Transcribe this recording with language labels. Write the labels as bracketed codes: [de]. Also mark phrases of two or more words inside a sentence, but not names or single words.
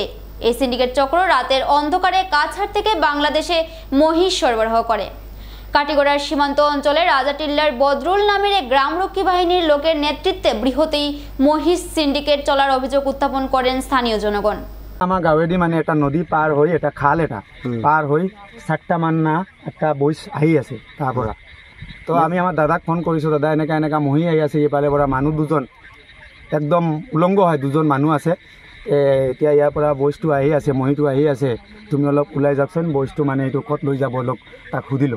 [bn] এই সিন্ডিকেট চক্র রাতের অন্ধকারে কাছাড় থেকে বাংলাদেশে মহিষ সরবরাহ করে। কাটিগড়ার সীমান্ত অঞ্চলে রাজাটিল্লার বদরুল নামের এক গ্রামরক্ষী বাহিনীর লোকের নেতৃত্বে বৃহৎ এই মহিষ সিন্ডিকেট চলার অভিযোগ উত্থাপন করেন স্থানীয় জনগণ। [as] আমার গাঁৱেদি মানে এটা নদী পাৰ হৈ এটা খাল এটা পাৰ হৈ 7টা মান না একটা বইচ আহি আছে তাৰ পৰা। তো আমি আমাৰ দাদাক ফোন কৰিছোঁ, দাদা এনেকা মহি আহি আছে, এইফালে পৰা মানুহ দুজন একদম উলংগ হয়, দুজন মানুহ আছে, এতিয়া ইয়াৰ পৰা বইচটো আহি আছে, মহিটো আহি আছে, তুমি অলপ ওলাই যাওকচোন, বইচটো মানে এইটো ক'ত লৈ যাব অলপ তাক সুধিলোঁ।